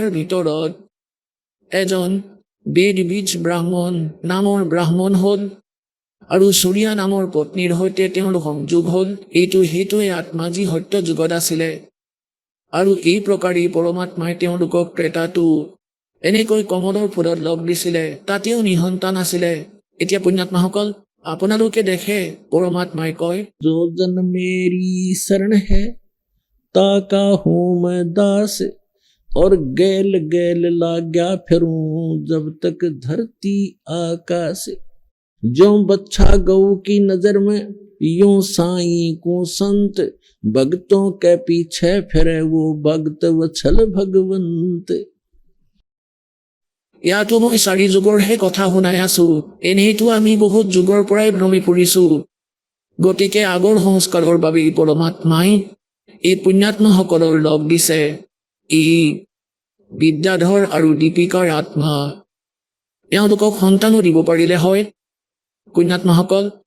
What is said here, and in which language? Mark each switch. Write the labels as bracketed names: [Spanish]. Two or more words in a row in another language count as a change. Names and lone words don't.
[Assamese] ভিতৰত এজন বেদবীজ ব্ৰাহ্মণ নামৰ ব্ৰাহ্মণ হ'ল আৰু সূৰ্যা নামৰ পত্নীৰ সৈতে তেওঁলোক সংযোগ হ'ল এইটো সেইটোৱে আত্মা যি সত্য যুগত আছিলে আৰু এই প্ৰকাৰেই পৰমাত্মাই তেওঁলোকক ত্ৰেতাটো এনেকৈ কমলৰ ফুলত লগ দিছিলে তাতেও নিঃসন্তান আছিলে এতিয়া পুণ্যাত্মাসকল আপোনালোকে দেখে পৰমাত্মাই কয় [Hindi] जो जन मेरी शरण है ताका हूँ मैं दास और गैल गैल लाग्या फिरूं जब तक धरती आकाश जो बच्छा गऊ की नजर में यूं साईं को संत भक्तों के पीछे फिरे वो भक्त वत्सल भगवंत [Assamese] ইয়াতো মই 4 যুগৰহে কথা শুনাই আছো এনেইতো আমি বহুত যুগৰ পৰাই ভ্ৰমি ফুৰিছো গতিকে আগৰ সংস্কাৰৰ বাবে পৰমাত্মাই এই পুণ্যাত্মাসকলৰ লগ দিছে ই বিদ্যাধৰ আৰু দীপিকাৰ আত্মা তেওঁলোকক সন্তানো দিব পাৰিলে হয় পুণ্যাত্মাসকল